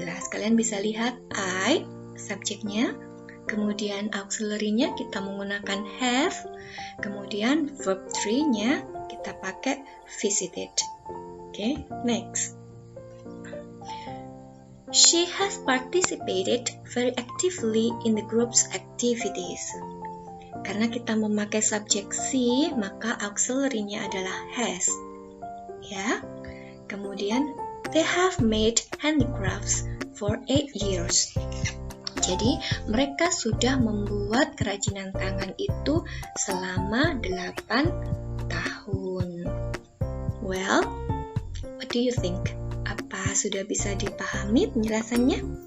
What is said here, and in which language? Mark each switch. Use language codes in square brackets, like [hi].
[id] Kalian bisa lihat I, subjeknya, kemudian auxiliary-nya kita menggunakan have, kemudian verb 3-nya kita pakai visited. [en] Oke, next. She has participated very actively in the group's activities. [id] Karena kita memakai subjek she, maka auxiliary-nya adalah has. Ya. [en] Kemudian they have made handicrafts for 8 years. [id] Jadi, mereka sudah membuat kerajinan tangan itu selama 8 tahun. [en] Well, what do you think? [id] Apa sudah bisa dipahami penjelasannya?